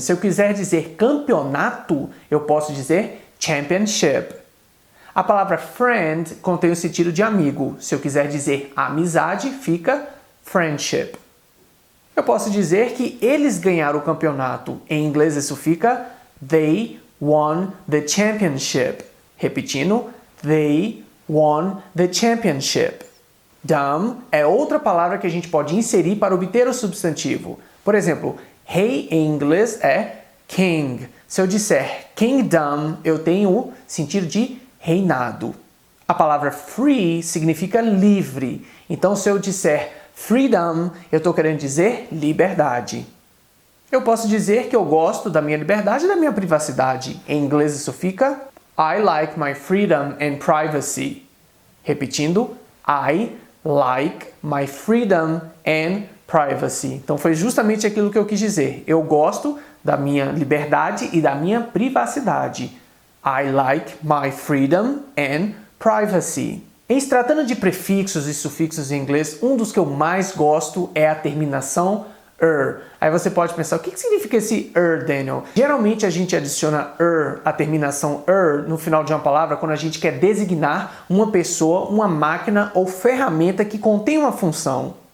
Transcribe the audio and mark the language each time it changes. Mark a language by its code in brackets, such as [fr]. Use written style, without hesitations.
[pt] Se eu quiser dizer campeonato, eu posso dizer championship. A palavra friend contém o sentido de amigo. Se eu quiser dizer amizade, fica friendship. Eu posso dizer que eles ganharam o campeonato. Em inglês isso fica [en] They won the championship. [pt] Repetindo, [en] They won the championship. [pt] Dumb é outra palavra que a gente pode inserir para obter o substantivo. Por exemplo, rei em inglês é king. Se eu disser kingdom, eu tenho o sentido de reinado. A palavra free significa livre. Então, se eu disser freedom, eu estou querendo dizer liberdade. Eu posso dizer que eu gosto da minha liberdade e da minha privacidade. Em inglês isso fica [en] I like my freedom and privacy. [pt] Repetindo, [en] I like my freedom and privacy. [pt] Então foi justamente aquilo que eu quis dizer. Eu gosto da minha liberdade e da minha privacidade. [en] I like my freedom and privacy. [pt] Em se tratando de prefixos e sufixos em inglês, um dos que eu mais gosto é a terminação Aí você pode pensar, o que significa esse Daniel? Geralmente a gente adiciona a terminação no final de uma palavra quando a gente quer designar uma pessoa, uma máquina ou ferramenta que contém uma função.